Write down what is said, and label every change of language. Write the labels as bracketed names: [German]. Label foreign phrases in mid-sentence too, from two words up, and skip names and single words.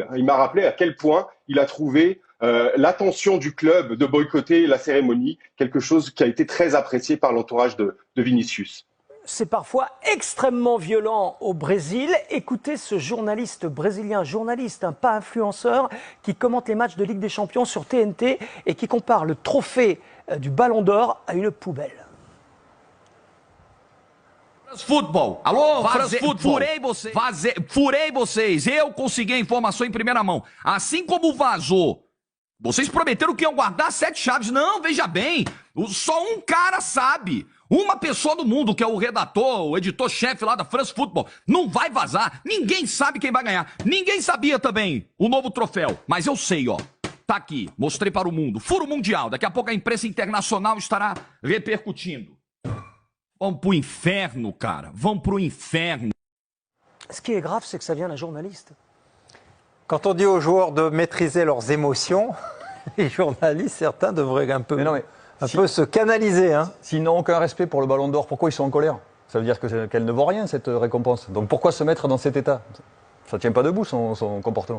[French] Il m'a rappelé à quel point il a trouvé l'attention du club de boycotter la cérémonie, quelque chose qui a été très apprécié par l'entourage de Vinicius. C'est parfois extrêmement violent au Brésil. Écoutez ce journaliste brésilien, pas influenceur, qui commente les matchs de Ligue des Champions sur TNT et qui compare le trophée du Ballon d'Or à une poubelle. [Portuguese] Futebol. Alô, Futebol. Furei vocês. Eu consegui a informação em primeira mão. Assim como vazou. Vocês prometeram que iam guardar 7 chaves. Não, veja bem. Só um cara sabe. Uma pessoa do mundo, que é o redator, o editor-chefe lá da France Football. Não vai vazar. Ninguém sabe quem vai ganhar. Ninguém sabia também o novo troféu. Mas eu sei, ó. Tá aqui. Mostrei para o mundo. Furo mundial. Daqui a pouco a imprensa internacional estará repercutindo. Vamos pro inferno, cara. Vamos pro inferno. [French] Ce qui est grave, c'est que ça vient d'un journaliste. Quand on dit aux joueurs de maîtriser leurs émotions, les journalistes, certains devraient un peu se canaliser. Hein. S'ils n'ont aucun respect pour le Ballon d'Or, pourquoi ils sont en colère? Ça veut dire qu'elle ne vaut rien, cette récompense. Donc pourquoi se mettre dans cet état? Ça ne tient pas debout, son comportement.